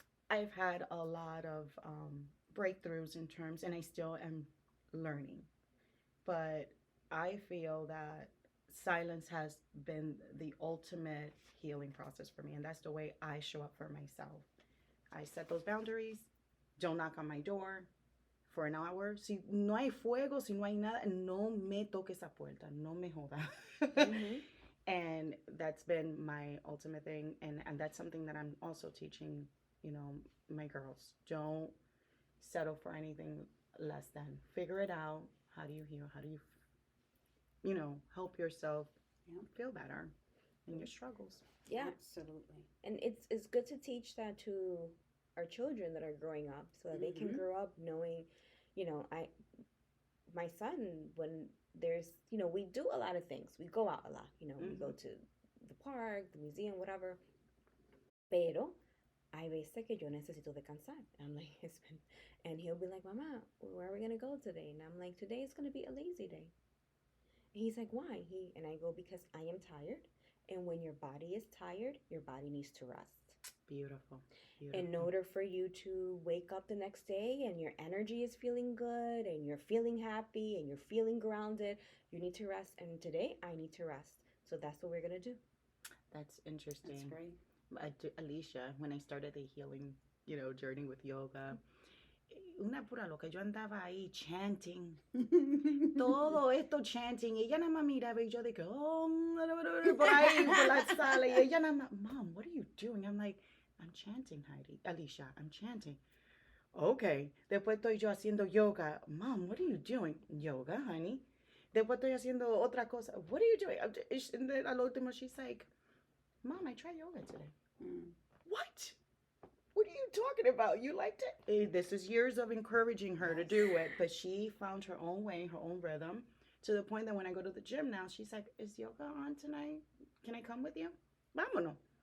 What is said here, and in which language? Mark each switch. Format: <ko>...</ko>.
<en>I've had a lot of breakthroughs in terms, and I still am learning. But I feel that silence has been the ultimate healing process for me. And that's the way I show up for myself. I set those boundaries. Don't knock on my door for an hour.</en> <es>Si no hay fuego, si no hay nada, no me toque esa puerta. No me joda. Mm-hmm.</es> <en>And that's been my ultimate thing. And that's something that I'm also teaching, my girls. Don't settle for anything less than. Figure it out. How do you heal? How do you, help yourself feel better in your struggles? Yeah. Absolutely. And it's good to teach that to our children that are growing up so that they can Mhm. grow up knowing, my son, when there's, we do a lot of things. We go out a lot, we go to the park, the museum, whatever.</en> <es>Pero hay veces que yo necesito descansar.</es> <en>I'm like, and he'll be like, Mama, where are we going to go today? And I'm like, today is going to be a lazy day. And he's like, why? And I go, because I am tired. And when your body is tired, your body needs to rest. Beautiful. In order for you to wake up the next day and your energy is feeling good and you're feeling happy and you're feeling grounded, you need to rest. And today I need to rest. So that's what we're going to do. That's interesting. That's great.</en> <es>Alicia,</es> <en>when I started the healing, journey with yoga,</en> <es>una pura loca, yo andaba ahí chanting, todo esto chanting, y ella nada más miraba y yo dije, oh, por ahí, por la sala, y ella nada más,</es> <en>Mom, what are you doing? I'm like, I'm chanting, Alicia, I'm chanting. Okay,</en> <es>después estoy yo haciendo yoga.</es> <en>Mom, what are you doing? Yoga, honey.</en> <es>Después estoy haciendo otra cosa.</es> <en>What are you doing? And then</en> <es>al último,</es> <en>she's like, Mom, I tried yoga today. What? What are you talking about? You liked it? This is years of encouraging her to do it, but she found her own way, her own rhythm, to the point that when I go to the gym now, she's like, is yoga on tonight? Can I come with you? Vámonos.</en>